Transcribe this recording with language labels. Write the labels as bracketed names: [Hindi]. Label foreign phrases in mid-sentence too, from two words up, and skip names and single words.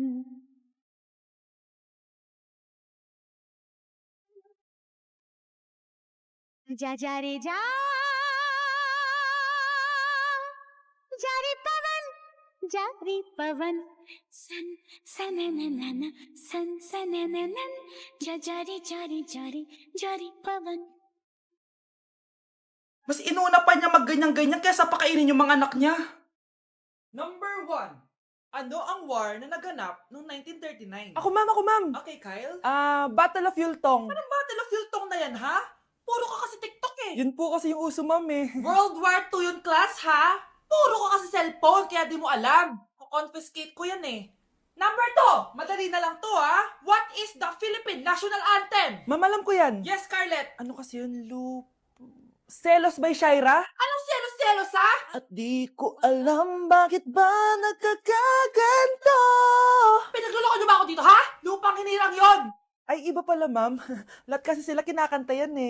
[Hindi] जा जा रे जा जारी पवन सन सनननन सन सनननन जा जारी जारी जारी जारी पवन. [Filipino] Mas inuna pa niya magganyan-ganyan kaysa pakainin yung mga anak niya. Number 1. Ano ang war na naganap noong 1939? Ako ma'am. Okay, Kyle? Battle of Yultong. Anong Battle of Yultong na yan, ha? Puro ka kasi TikTok eh. Yun po kasi yung uso, ma'am eh. World War II yun, class, ha? Puro ka kasi cellphone, kaya di mo alam. Confiscate ko yan eh. Number 2. Madali na lang to, ha? [English] What is the Philippine National Anthem? [Filipino] Ma'am, alam ko yan. Yes, Scarlett. Ano kasi yun, Loop? Selos by Shaira? Anong selos-selos, ha? At di ko alam bakit ba nagkakaganto. Pinagluloko niyo ba ako dito, ha? Lupang hinirang yon. Ay, iba pala, ma'am. Lahat kasi sila kinakanta yan eh.